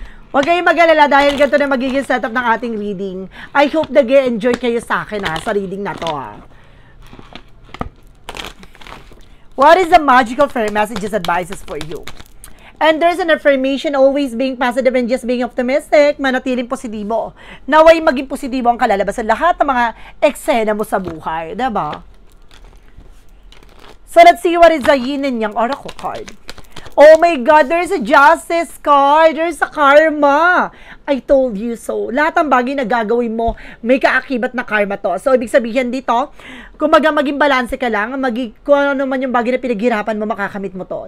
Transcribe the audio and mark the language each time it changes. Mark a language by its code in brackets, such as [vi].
[tl] Huwag kayong mag-alala dahil ganito na magiging setup ng ating reading. [en] I hope [tl] nag-enjoy kayo sa akin, ha, sa reading na to, ha. [en] What is the magical fairy messages advices for you? And there's an affirmation, always being positive and just being optimistic, [tl] manatiling positibo. Naway maging positibo ang kalalabasan lahat ng mga eksena mo sa buhay, diba? [en] So let's see what is the Yin and Yang Oracle card. Oh my God, there's a Justice card. There's a Karma. I told you so. [tl] Lahat ng bagay na gagawin mo, may kaakibat na karma to. So, ibig sabihin dito, kung maging balanse ka lang, kung ano man yung bagay na pinaghirapan mo, makakamit mo to.